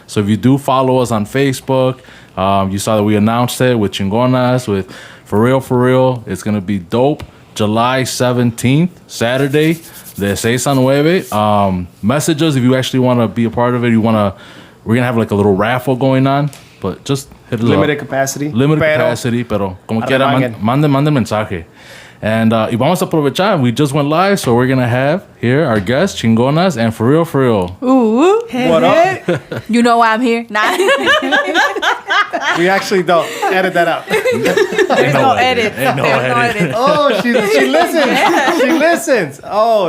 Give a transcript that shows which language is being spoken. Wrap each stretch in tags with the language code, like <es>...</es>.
<en>So if you do follow us on Facebook, you saw that we announced it with Chingonas, with Foreal. It's going to be dope. July 17th, Saturday,</en> <es>de 6 a 9.</es> <en>Message us if you actually want to be a part of it. We're going to have like a little raffle going on, but just hit it Limited up. capacity. Limited capacity,</en> <es>pero como quiera, manden mensaje. And y vamos a aprovechar.</es> <en>We just went live, so we're going to have here our guests, Chingonas and Foreal. Ooh. What up? You know why I'm here? Nah. We actually don't. Edit that out. There's no edit. Ain't no edit. Oh, she listens. She listens. Oh,</en>